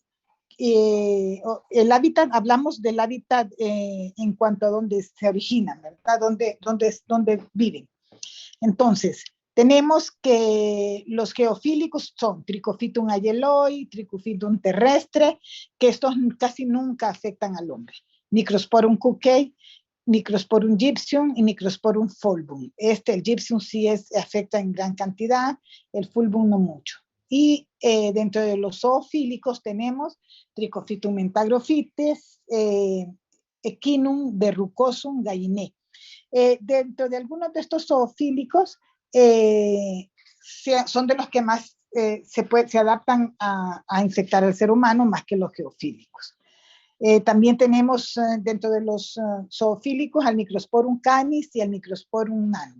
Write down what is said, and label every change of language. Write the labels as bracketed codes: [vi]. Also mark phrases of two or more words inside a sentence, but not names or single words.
[es] El hábitat, hablamos del hábitat en cuanto a dónde se originan, ¿verdad? Dónde viven. Entonces, tenemos que los geofílicos son Trichofitum ayeloi, Trichofitum terrestre, que estos casi nunca afectan al hombre. Microsporum cuckei, Microsporum gypsum y Microsporum fulvum. El gypsum sí afecta en gran cantidad, el fulvum no mucho. Y dentro de los zoofílicos tenemos Trichofitum mentagrophytes, Echinum verrucosum gallinea. Dentro de algunos de estos zoofílicos, son de los que más se adaptan a infectar al ser humano más que los geofílicos. También tenemos dentro de los zoofílicos al Microsporum canis y al Microsporum nanum.